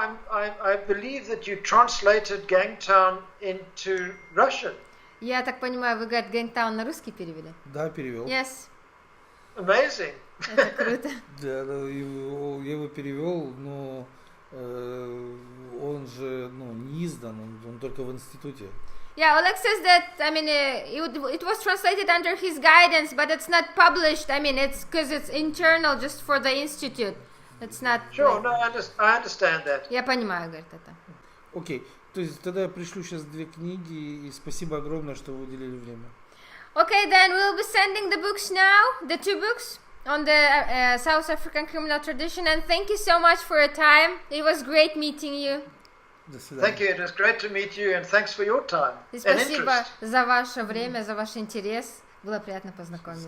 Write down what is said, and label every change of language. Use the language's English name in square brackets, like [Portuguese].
[English] I believe that you translated Gangtown into Russian. [Russian] Я так понимаю, вы, говорит, Кейптаун на русский перевели? Да, перевел. [English] Yes. Amazing. [Russian] Это круто. Да, я его перевел, но он же не издан, он только в институте. [English] Yeah, Oleg says that, I mean, it was translated under his guidance, but it's not published. I mean, it's because it's internal just for the institute. It's not... Sure, no, I understand that. [Russian] Я понимаю, говорит, это. Окей, то есть тогда я пришлю сейчас 2 книги, и спасибо огромное, что вы уделили время. Okay, then we'll be sending the books now, the 2 books on the South African criminal tradition, and thank you so much for your time. [English] It was great meeting you. [Russian] До свидания. [English] Thank you. It was great to meet you, and thanks for your time [Russian] И [English] and [Russian] спасибо [English] interest. [Russian] за ваше время, за ваш интерес. Было приятно познакомиться.